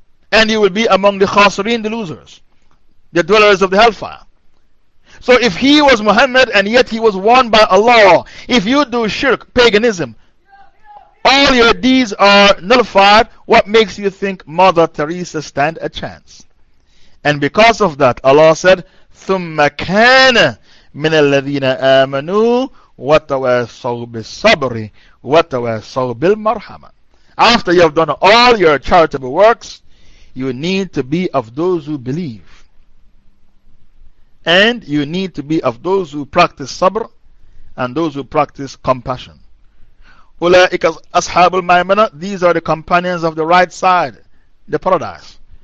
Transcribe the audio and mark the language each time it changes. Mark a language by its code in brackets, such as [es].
[en] And you will be among the khasirin, the losers, the dwellers of the hellfire. So if he was Muhammad and yet he was warned by Allah, if you do shirk, paganism, all your deeds are nullified, what makes you think Mother Teresa stand a chance? [ar] And because of that, Allah said, ثُمَّ كَانَ مِنَ الَّذِينَ آمَنُوا وَتَوَاسَوْا بِالصَّبْرِ وَتَوَاسَوْا بِالْمَرْحَمَةِ. [en] After you have done all your charitable works, you need to be of those who believe. And you need to be of those who practice sabr and those who practice compassion. [ar] Ula'ika ashabul maimana, [en] these are the companions of the right side, the paradise.